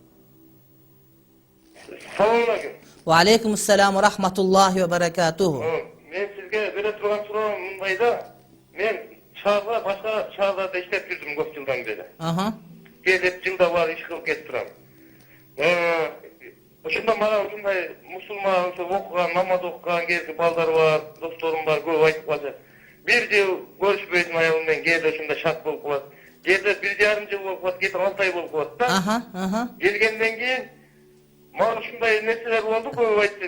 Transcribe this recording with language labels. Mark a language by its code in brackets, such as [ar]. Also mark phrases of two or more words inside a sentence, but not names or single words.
[uz] Assalomu alaykum. Va alaykum assalom va rahmatullohi va barakatuh. Men sizga bera turgan so'rovim mundayda, men shaharda boshqa shaharlarda ishlab yurdim ko'p yildan beri. Aha. [ky] Kelip yılda var iş kılıp ketip turam. Ошондо мага ушундай мусулман, окуган, намаз окуган кезги балдар бар, досторум бар, көп айтып калды. Бир жыл көрүшпөйдүм аялым менен, кээде ушундай шарт болуп калат. Кээде 1,5 жыл болуп калат, кээде 6 ай болуп калат да. Aha. Келгенден кийин мага ушундай нерселер болду, көп айтты.